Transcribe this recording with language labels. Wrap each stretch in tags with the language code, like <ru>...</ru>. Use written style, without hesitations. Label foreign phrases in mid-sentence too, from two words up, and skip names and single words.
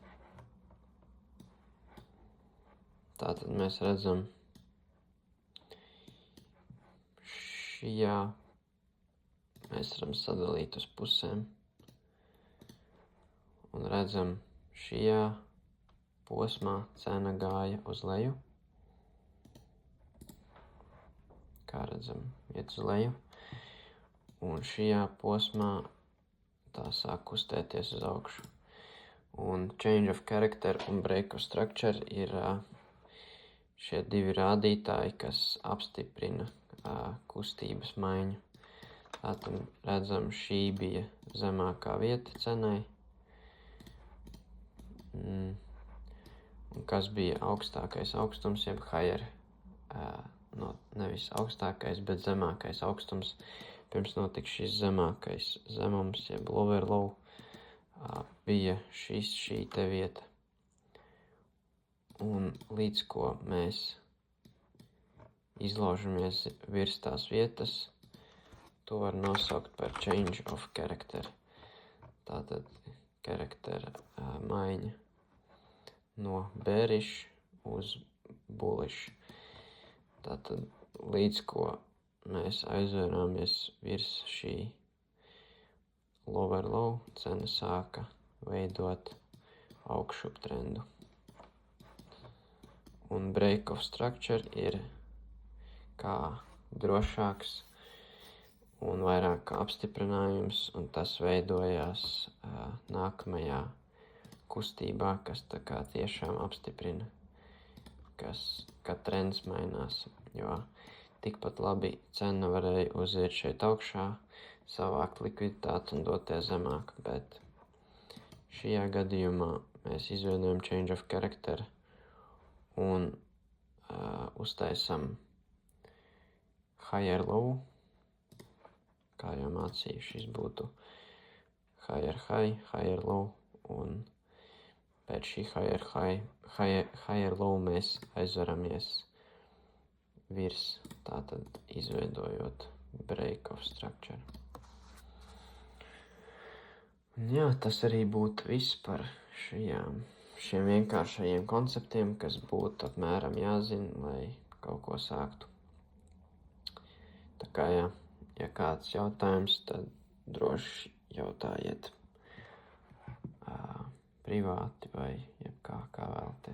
<lv>Tātad mēs redzam šajā, mēs varam sadalīt uz pusēm un redzam šajā posmā cena gāja uz leju. Kā redzam, iet uz leju. Un šajā posmā tā sāk kustēties uz augšu. Un</lv> <en>change of character</en> <lv>un</lv> <en>break of structure</en> <lv>ir šie divi rādītāji, kas apstiprina kustības maiņu. Tātad redzam, šī bija zemākā vieta cenai. Un kas bija augstākais augstums, jeb higher, nevis augstākais, bet zemākais augstums, pirms notika šis zemākais zemums, jeb</lv> <en>lower low,</en> <lv>bija šī te vieta. Un līdz ko mēs izlaužamies virs tās vietas, to var nosaukt par</lv> <en>change of character.</en> <lv>Tātad karaktera maiņa no bearish uz bullish. Tātad līdz ko mēs aizvērāmies virs šī</lv> <en>lower low,</en> <lv>cena sāka veidot augšup trendu. Un</lv> <en>break of structure</en> <lv>ir kā drošāks un vairāk kā apstiprinājums, un tas veidojās nākamajā kustībā, kas tā kā tiešām apstiprina, ka trends mainās, jo tikpat labi cena varēja uziet šeit augšā, savākt likviditāti un doties zemāk, bet šajā gadījumā mēs izveidojam</lv> <en>change of character</en> <lv>un uztaisam</lv> <en>higher low,</en> <lv>kā jau mācīju, šis būtu</lv> <en>higher high, higher low,</en> <lv>un pēc šī</lv> <en>higher low</en> <lv>mēs aizveramies virs, tātad izveidojot</lv> <en>break of structure.</en> <lv>Un jā, tas arī būtu viss par šiem vienkāršajiem konceptiem, kas būtu apmēram jāzina, lai kaut ko sāktu. Tā kā jā, ja kāds jautājums, tad droši jautājiet privāti vai jebkā vēlaties.</lv>